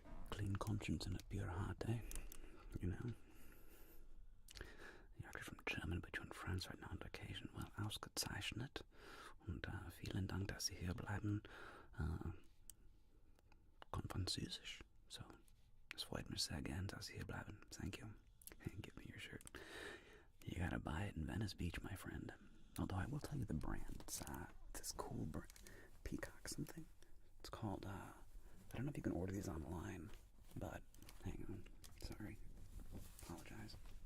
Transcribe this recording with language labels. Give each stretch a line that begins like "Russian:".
English: Clean conscience and a pure heart, eh? You know? You're actually from Germany, but you're in France right now on vacation.
German: Well, ausgezeichnet. Und vielen Dank, dass Sie hier bleiben. Kon Französisch. So, es freut mich sehr gern, dass Sie hier bleiben.
English: Thank you. And give me your shirt. You gotta buy it in Venice Beach, my friend. Although I will tell you the brand. It's this cool brand. Peacock something. It's called, I don't know if you can order these online, but hang on. Sorry. Apologize.